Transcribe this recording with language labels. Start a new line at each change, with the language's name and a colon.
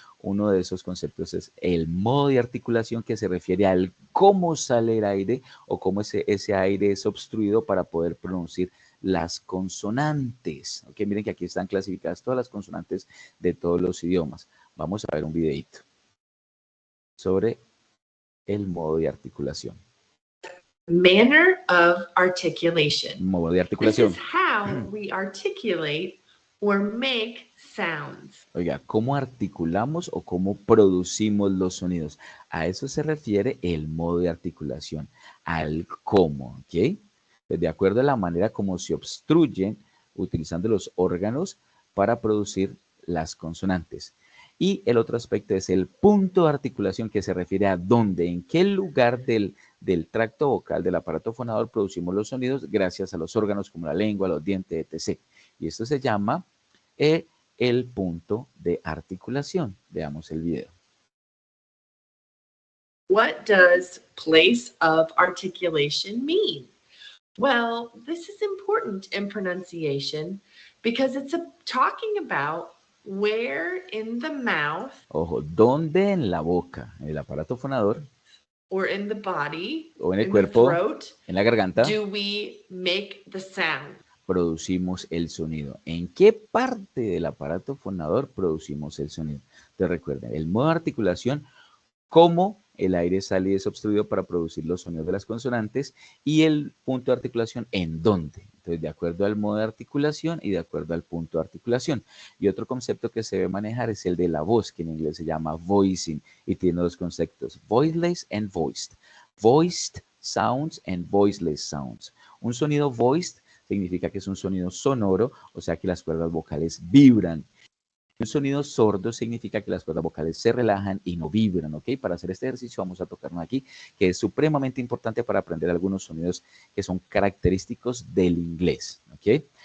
Spanish: Uno de esos conceptos es el modo de articulación, que se refiere al cómo sale el aire o cómo ese aire es obstruido para poder pronunciar las consonantes. ¿Ok? Miren que aquí están clasificadas todas las consonantes de todos los idiomas. Vamos a ver un videito sobre el modo de articulación.
English: Manner of articulation.
Spanish: Modo de
English: This
Spanish: articulación.
English: is how we articulate or make sounds.
Spanish: Oiga, ¿cómo articulamos o cómo producimos los sonidos? A eso se refiere el modo de articulación, al cómo, ¿ok? Pues de acuerdo a la manera como se obstruyen utilizando los órganos para producir las consonantes. Y el otro aspecto es el punto de articulación, que se refiere a dónde, en qué lugar del tracto vocal, del aparato fonador, producimos los sonidos gracias a los órganos como la lengua, los dientes, etc. Y esto se llama el punto de articulación. Veamos el video.
English: What does place of articulation mean? Well, this is important in pronunciation because it's talking about where in the mouth
Spanish: Ojo, ¿dónde en la boca, en el aparato fonador,
English: or in the body,
Spanish: o en el
English: in
Spanish: cuerpo,
English: the throat,
Spanish: en la garganta,
English: do we make the sound?
Spanish: producimos el sonido? ¿En qué parte del aparato fonador producimos el sonido? Entonces recuerden, el modo de articulación, cómo el aire sale y es obstruido para producir los sonidos de las consonantes, y el punto de articulación, en dónde. Entonces, de acuerdo al modo de articulación y de acuerdo al punto de articulación. Y otro concepto que se debe manejar es el de la voz, que en inglés se llama voicing, y tiene dos conceptos: voiceless and voiced.
English: Voiced sounds and voiceless sounds.
Spanish: Un sonido voiced significa que es un sonido sonoro, o sea que las cuerdas vocales vibran. Un sonido sordo significa que las cuerdas vocales se relajan y no vibran, ¿ok? Para hacer este ejercicio vamos a tocarnos aquí, que es supremamente importante para aprender algunos sonidos que son característicos del inglés, ¿ok?